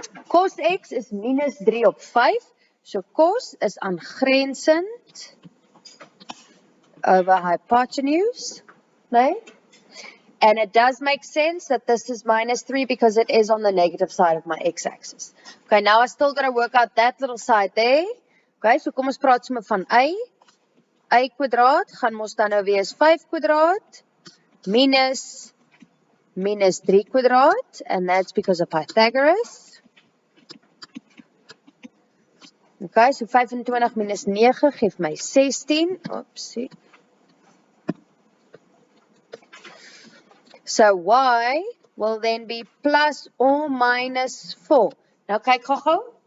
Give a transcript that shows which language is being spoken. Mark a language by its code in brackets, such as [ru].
[af] Cos x is minus 3 op 5. So cos is aangrensend over hypotenuse. Nee? [en] And it does make sense that this is minus 3 because it is on the negative side of my x-axis. Okay, now I still got to work out that little side there. [af] Okay, so kom ons praat sommer van a. A kwadraat gaan ons dan nou wees 5 kwadraat minus 3 kwadraat. [en] And that's because of Pythagoras. [af] Okay, so 25 minus 9 geef my 16. Oopsie. [en] So y will then be plus or minus 4. Now [af] kyk gou-gou.